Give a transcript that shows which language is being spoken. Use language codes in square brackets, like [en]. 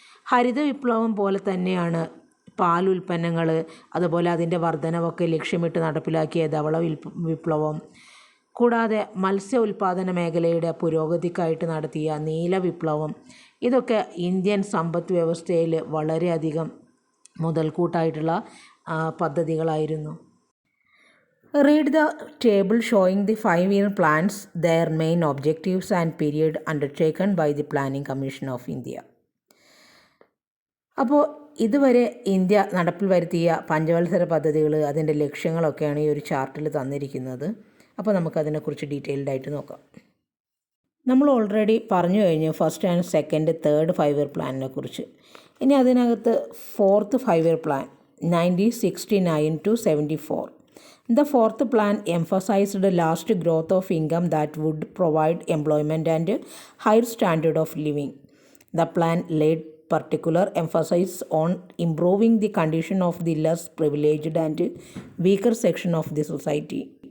[ml] ഹരിത വിപ്ലവം പോലെ തന്നെയാണ് പാൽ ഉൽപ്പന്നങ്ങൾ, അതുപോലെ അതിൻ്റെ വർധനവൊക്കെ ലക്ഷ്യമിട്ട് നടപ്പിലാക്കിയ ധവള വിപ്ലവം, കൂടാതെ മത്സ്യ ഉൽപ്പാദന മേഖലയുടെ പുരോഗതിക്കായിട്ട് നടത്തിയ നീല വിപ്ലവം, ഇതൊക്കെ ഇന്ത്യൻ സമ്പദ് വ്യവസ്ഥയിൽ വളരെയധികം മുതൽക്കൂട്ടായിട്ടുള്ള പദ്ധതികളായിരുന്നു. [en] Read the table showing the 5-year plans, their main objectives and period undertaken by the Planning Commission of India. [ml] അപ്പോൾ ഇതുവരെ ഇന്ത്യ നടപ്പിൽ വരുത്തിയ പഞ്ചവത്സര പദ്ധതികൾ, അതിൻ്റെ ലക്ഷ്യങ്ങളൊക്കെയാണ് ഈ ഒരു ചാർട്ടിൽ തന്നിരിക്കുന്നത്. അപ്പോൾ നമുക്കതിനെക്കുറിച്ച് ഡീറ്റെയിൽഡ് ആയിട്ട് നോക്കാം. നമ്മൾ ഓൾറെഡി പറഞ്ഞു കഴിഞ്ഞു first and second, third 5-year പ്ലാനിനെ കുറിച്ച്. ഇനി അതിനകത്ത് fourth 5-year plan 1969 to 74. [en] The fourth plan emphasized the last growth of income that would provide employment and higher standard of living. The plan laid particular emphasis on improving the condition of the less privileged and weaker section of the society.